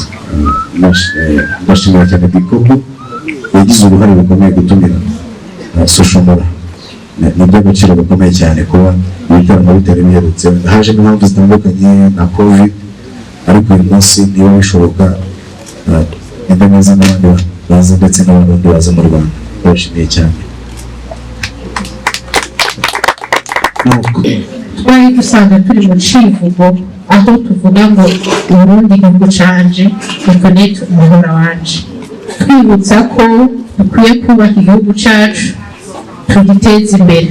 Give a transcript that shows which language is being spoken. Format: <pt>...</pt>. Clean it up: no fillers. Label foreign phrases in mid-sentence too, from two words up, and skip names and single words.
<rw>Ndashimira cyane BigFizzo yagize uruhare rukomeye gutumira Social MULA ni iby'agaciro gakomeye cyane kuba ibitaramo bitari biherutse haje n'impamvu zitandukanye na covid ariko uyu munsi niba bishoboka enda neza n'abandi baza ndetse n'abandi baza mu Rwanda bashimiye cyane.</rw> <rn>Twari dusanga turi mu civugo aho tuvuga ngo Burundi igihugu canje reconnect umuhora wanje twibutsa ko dukwiye kubaka igihugu cacu tugiteza imbere.</rn>